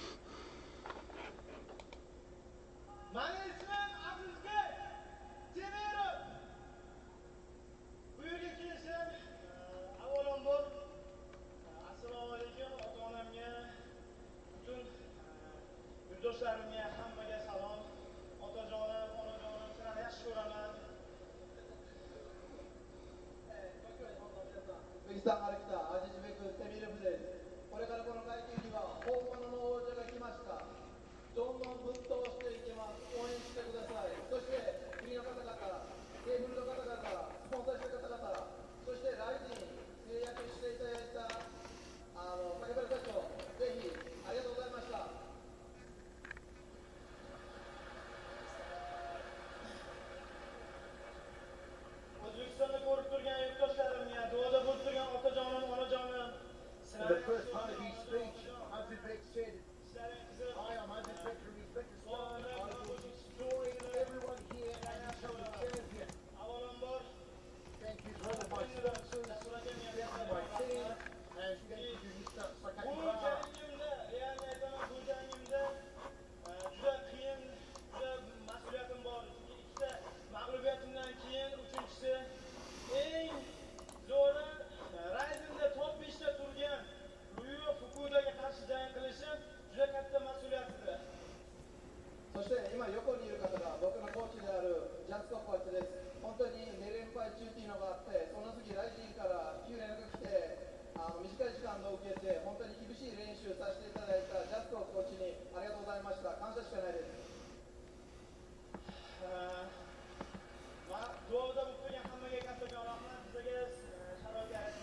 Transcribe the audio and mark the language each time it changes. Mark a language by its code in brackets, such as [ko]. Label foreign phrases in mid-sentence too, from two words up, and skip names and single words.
[uz] Meni ismim Azizbek Temirov. Bu yerga kelishim avvalambor assalomu alaykum ota-onamga, butun yurtdoshlarimga hammaga salom. Otajonim, onajonim, sizlarni yaxshi ko'raman. [ja] ウィスタンから来たアジズベク・テミルフです。これからこの階級には本物の王者が来ました。どんどんぶっ通していきます。応援してください。そして国の方々、テーブルの方々、スポンサーした方々、そしてライジン制約していただいた竹原社長、ぜひありがとうございました。 [uz] O'zbekistonda ko'rib turgan yurtdoshlarimga, duoda bo'lib turgan otajonim, onajonim, [en] In the first part of his speech, Azizbek said, "Hi, I'm Azizbek from Uzbekistan. I will destroy everyone here and become the champion." [uz] avvalambor [en] Thank you to all of my sponsors, thank you my team, and thank you Mr. [uz] bu [en] Sakakibara. [uz] jangimda, realni aytaman, bu jangimda juda qiyin, juda mas'uliyatim bor. Chunki ikkita mag'lubiyatimdan keyin uchinchisi eng zo'ri Rizinda top 5 ta turgan Ryu Fukudaga qarshi jang qilishim juda katta mas'uliyatdir. [ja] そして今横にいる方が僕のコーチであるジャストコーチです。本当に2連敗中っていうのがあって、その次ライジンから9連が来て、短い時間を受けて本当に厳しい練習させていただいたジャストコーチにありがとうございました。感謝しかないです。 [uz] duoda bo'lib turgan hammaga kattakon rahmat. Bizga sharoit